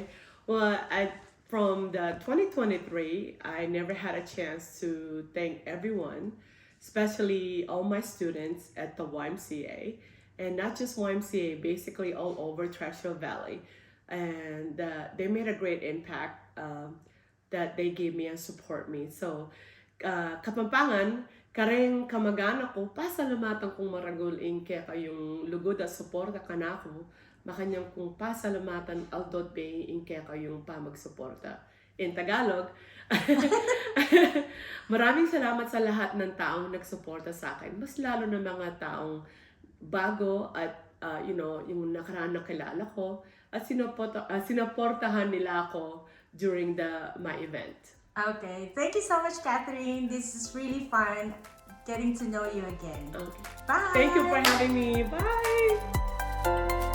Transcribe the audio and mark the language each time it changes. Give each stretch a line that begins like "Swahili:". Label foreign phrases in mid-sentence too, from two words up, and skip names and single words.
English: Well, from the 2023, I never had a chance to thank everyone, especially all my students at the YMCA, and not just YMCA, basically all over Treasure Valley. And they made a great impact that they gave me and support me. So,
Pampanga: Kapampangan, kareng kamag-anak ko, pasalamatan kong maraguling kaya kayong lugod at suporta ka na ako, makanyang kong pasalamatan aldot bay in kaya kayong pamagsuporta.
English: In Tagalog,
Filipino: maraming salamat sa lahat ng taong nagsuporta sa akin. Mas lalo na mga taong bago at yung nakaraan na kilala ko at sinuportahan nila ako
English: during my event. Okay, thank you so much, Catherine. This is really fun getting to know you again. Okay. Bye! Thank you for having me. Bye!